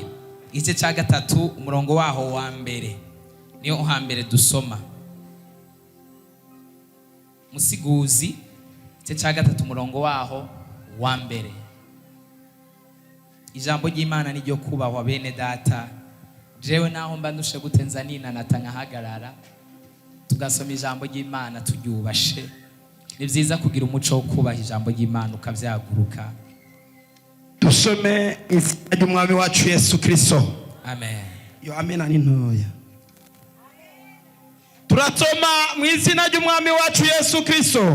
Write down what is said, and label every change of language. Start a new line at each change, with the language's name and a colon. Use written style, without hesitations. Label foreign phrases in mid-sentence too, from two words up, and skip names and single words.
Rundi: Igice ca 3 umurongo waho wa mbere niyo hambere dusoma. Musiguzi igice ca 3 umurongo waho wa mbere. Ijambo ry'Imana ni ryo kubahwa bene data. Jewe naho mba ndushe gutenza nina natangahagarara tugasoma ijambo ry'Imana turyubashe. ni byiza kugira umuco wo kubaha ijambo ry'Imana ukavyaguruka. Dusome izina ry'umwami wacu Yesu Kristo. Amen. Yo amen ani ntoya. Turatoma mu izina ry'umwami wacu Yesu Kristo.